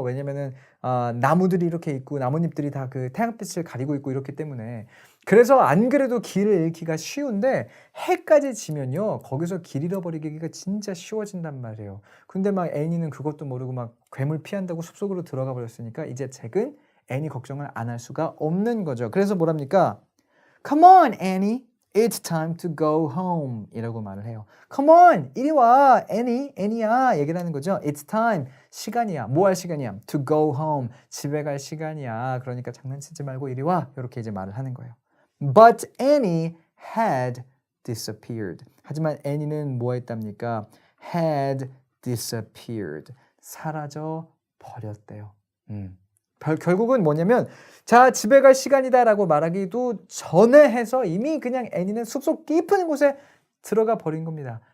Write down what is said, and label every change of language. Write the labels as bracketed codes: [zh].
[ko] 왜냐면은 나무들이 이렇게 있고 나뭇잎들이 다 그 태양빛을 가리고 있고 이렇기 때문에 그래서 안 그래도 길을 잃기가 쉬운데 해까지 지면요 거기서 길 잃어버리기가 진짜 쉬워진단 말이에요. 근데 막 애니는 그것도 모르고 막 괴물 피한다고 숲속으로 들어가 버렸으니까 이제 잭은 애니 걱정을 안 할 수가 없는 거죠. 그래서 뭐랍니까? [en] Come on, Annie. It's time to go home [ko] 이라고 말을 해요. [en] Come on, [ko] 이리 와, 애니야 얘기를 하는 거죠. [en] It's time, [ko] 시간이야. 뭐 할 시간이야? [en] To go home, [ko] 집에 갈 시간이야. 그러니까 장난치지 말고 이리 와. 이렇게 이제 말을 하는 거예요. [en] But Annie had disappeared. [ko] 하지만 애니는 뭐 했답니까? [en] Had disappeared. [ko] 사라져 버렸대요. 결국은 뭐냐면 자 집에 갈 시간이다 라고 말하기도 전에 해서 이미 그냥 애니는 숲속 깊은 곳에 들어가 버린 겁니다.